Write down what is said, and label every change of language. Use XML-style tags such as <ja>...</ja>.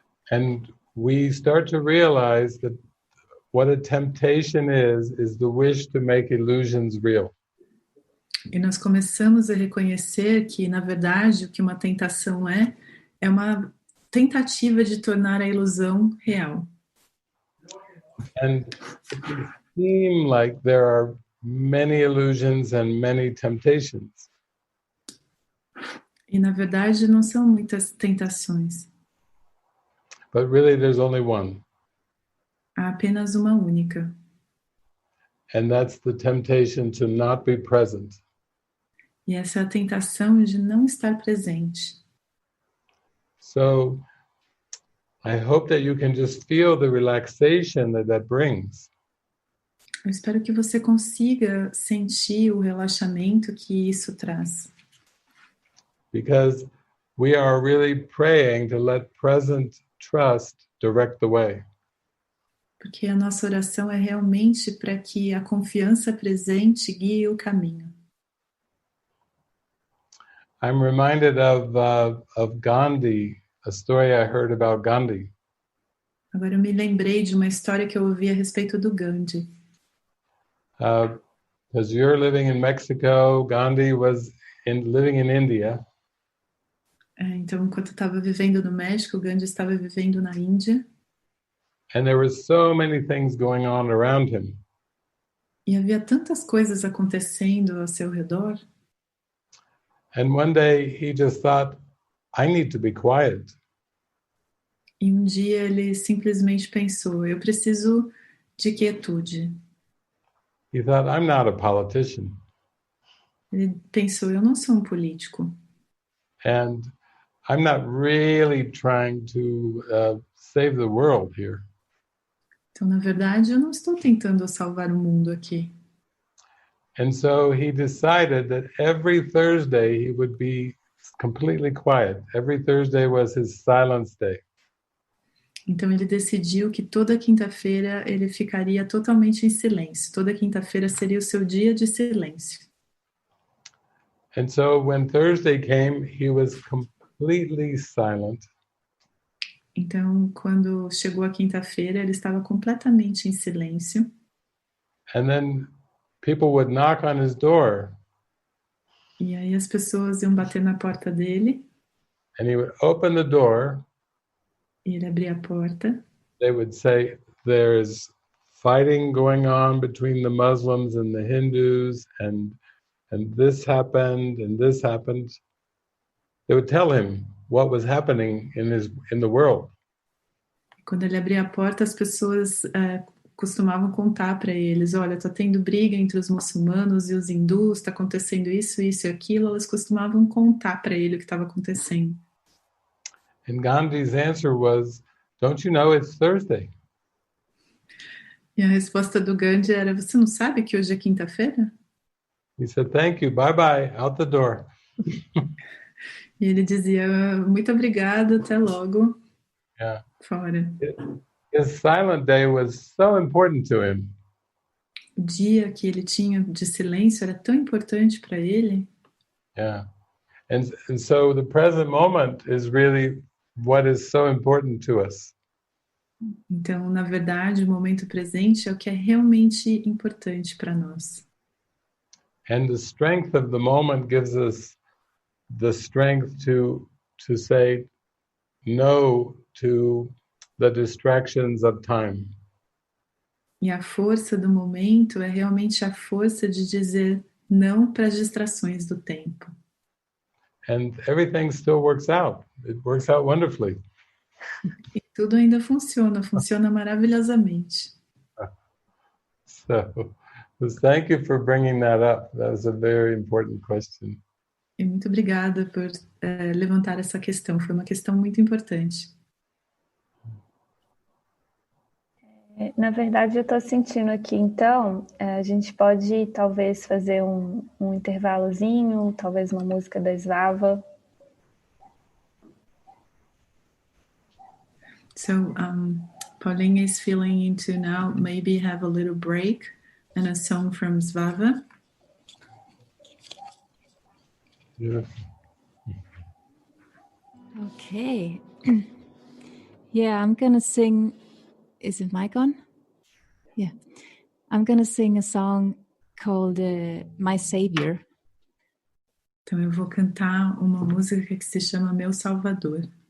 <en>And we start to realize that what a temptation is the wish to make illusions real.</en> <pt>E nós começamos a reconhecer que, na verdade, o que uma tentação é uma tentativa de tornar a ilusão real.</pt> <en>And it can seem like there are many illusions and many temptations.</en> <pt>E, na verdade, não são muitas tentações.</pt> <en>But really there's only one.</en> <pt>Há apenas uma única.</pt> <en>And that's the temptation to not be present.</en> <pt>E essa é a tentação de não estar presente.</pt> <en>So I hope that you can just feel the relaxation that brings.</en> <pt>Eu espero que você consiga sentir o relaxamento que isso traz.</pt> <en>Because we are really praying to let present trust direct the way.</en> <pt>Porque a nossa oração é realmente para que a confiança presente guie o caminho.</pt> <en>I'm reminded of Gandhi, a story I heard about Gandhi.</en> <pt>Agora eu me lembrei de uma história que eu ouvi a respeito do Gandhi.</pt> <en>Because you're living in Mexico, Gandhi was living in India.</en> <pt>Então, enquanto eu estava vivendo no México, o Gandhi estava vivendo na Índia.</pt> <en>And there were so many things going on around him.</en> <pt>E havia tantas coisas acontecendo ao seu redor.</pt> <en>And one day he just thought, I need to be quiet.</en> <pt>E um dia ele simplesmente pensou, eu preciso de quietude.</pt> <en>He thought, I'm not a politician.</en> <pt>Ele pensou, eu não sou um político.</pt> <en>And I'm not really trying to save the world here.</en> <pt>Então, na verdade, eu não estou tentando salvar o mundo aqui.</pt> <en>And so he decided that every Thursday he would be completely quiet. Every Thursday was his silence day.</en> <pt>Então ele decidiu que toda quinta-feira ele ficaria totalmente em silêncio. Toda quinta-feira seria o seu dia de silêncio.</pt> <en>And so when Thursday came, he was completely silent.</en> <pt>Então, quando chegou a quinta-feira, ele estava completamente em silêncio.</pt> <en>And then people would knock on his door.</en> <pt>E aí as pessoas iam bater na porta dele.</pt> <en>And he would open the door.</en> <pt>E ele abria a porta.</pt> <en>They would say, there's fighting going on between the Muslims and the Hindus, and this happened, and this happened. They would tell him what was happening in the world.</en> <pt>Quando ele abria a porta, as pessoas costumavam contar para eles, olha, está tendo briga entre os muçulmanos e os hindus, está acontecendo isso, isso e aquilo. Elas costumavam contar para ele o que estava acontecendo.</pt> <en>And Gandhi's answer was, don't you know it's Thursday?</en> <pt>E a resposta do Gandhi era, você não sabe que hoje é quinta-feira?</pt> <en>He said, thank you, bye-bye, out the door.</en> <pt>E ele dizia, muito obrigado, até logo, fora.</pt> <en>His silent day was so important to him.</en> <pt>O dia que ele tinha de silêncio era tão importante para ele.</pt> <en>Yeah. And so the present moment is really what is so important to us.</en> <pt>Então, na verdade, o momento presente é o que é realmente importante para nós.</pt> <en>And the strength of the moment gives us the strength to say no to the distractions of time.</en> <pt>E a força do momento é realmente a força de dizer não para as distrações do tempo.</pt> <en>And everything still works out. It works out wonderfully.</en> <pt>E tudo ainda funciona maravilhosamente.</pt> <en>So thank you for bringing that up. That was a very important question.</en> <pt>E muito obrigada por levantar essa questão. Foi uma questão muito importante. Na verdade, eu estou sentindo aqui, então, a gente pode talvez fazer um intervalozinho, talvez uma música da Svava.</pt> <en>So Paulinha is feeling into now maybe have a little break and a song from Svava. Beautiful. Okay. Yeah, I'm gonna sing. Is it mic on? Yeah. I'm gonna sing a song called My Savior.</en> <pt>Então eu vou cantar uma música que se chama Meu Salvador.</pt>